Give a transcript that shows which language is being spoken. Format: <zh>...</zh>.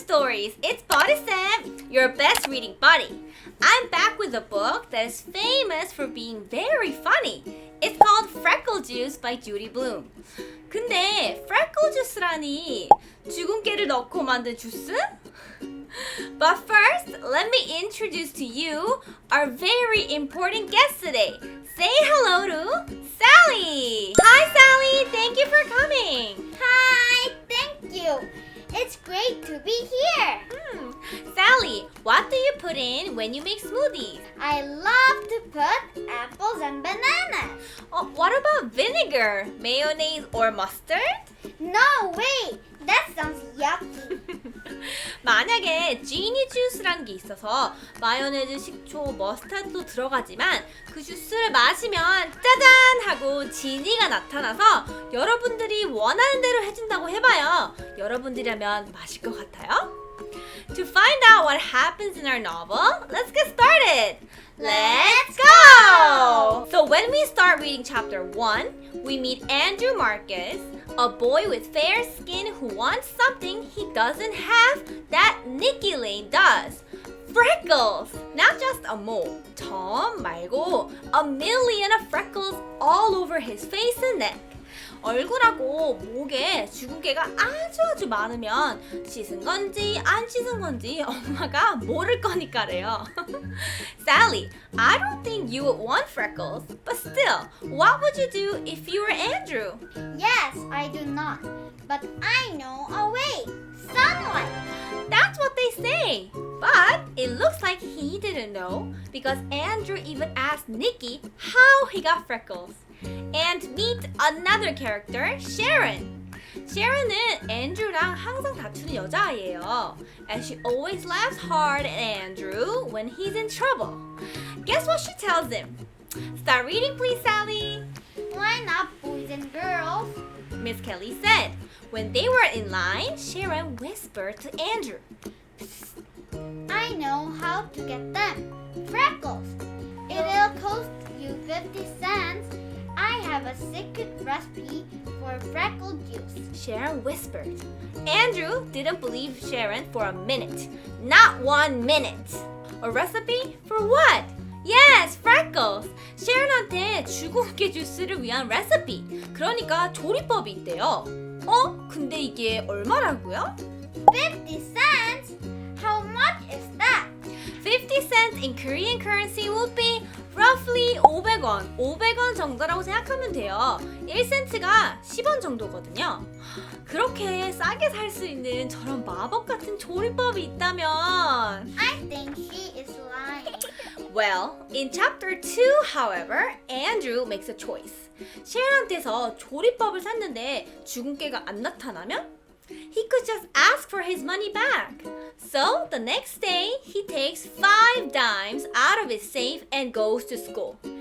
<en>worries, it's Buddy Sam, your best reading buddy. I'm back with a book that is famous for being very funny. It's called Freckle Juice by Judy Blume.</en> <ko>근데 Freckle Juice라니 주근깨를 넣고 만든 주스?</ko> <en>But first, let me introduce to you our very important guest today. Say hello to Sally! Hi Sally, thank you for coming! Hi, thank you. It's great to be here. Sally, what do you put in when you make smoothies? I love to put apples and bananas. What about vinegar, mayonnaise, or mustard? No way, that sounds yucky.</en> <ko>만약에 지니 주스라는 게 있어서 마요네즈, 식초, 머스타드도 들어가지만 그 주스를 마시면 짜잔 하고 지니가 나타나서 여러분들이 원하는 대로 해준다고 해봐요. 여러분들이라면 마실 것 같아요?</ko> <en>To find out what happens in our novel, let's get started! Let's go! So when we start reading chapter 1, we meet Andrew Marcus, a boy with fair skin who wants something he doesn't have that Nikki Lane does. Freckles! Not just a mole,</en> <ko>점 말고</ko> <en>a million of freckles all over his face and neck.</en> <ko>얼굴하고 목에 주근깨가 아주 많으면 씻은 건지 안 씻은 건지 엄마가 모를 거니까래요.</ko> <en>Sally, I don't think you would want freckles, but still, what would you do if you were Andrew? Yes, I do not. But I know a way. Someone. That's what they say. But it looks like he didn't know because Andrew even asked Nikki how he got freckles. And meet another character, Sharon.</en> <ko>Sharon은 Andrew랑 항상 다투는 여자아이예요.</ko> <en>And she always laughs hard at Andrew when he's in trouble. Guess what she tells him? Start reading, please, Sally. Why not boys and girls? Miss Kelly said. When they were in line, Sharon whispered to Andrew. I know how to get them. Freckles. It'll cost you 50 cents. I have a secret recipe for Freckle Juice. Sharon whispered. Andrew didn't believe Sharon for a minute. Not 1 minute. A recipe? For what? Yes, freckles.</en> <ko>Sharon한테 주근깨 주스를 위한 레시피. 그러니까 조리법이 있대요. 근데 이게 얼마라고요?</ko> <en>50 cents? How much is that? 50 cents in Korean currency would be roughly 500원.</en> <ko>500원 정도라고 생각하면 돼요. 1센트가 10원 정도거든요. 그렇게 싸게 살 수 있는 저런 마법 같은 조리법이 있다면</ko> <en>I think she is lying. Well, in chapter 2, however, Andrew makes a choice.</en> <ko>셰런한테서 조리법을 샀는데 주근깨가 안 나타나면</ko> <en>he could just ask for his money back. So the next day, he takes 5 dimes out of his safe and goes to school.</en>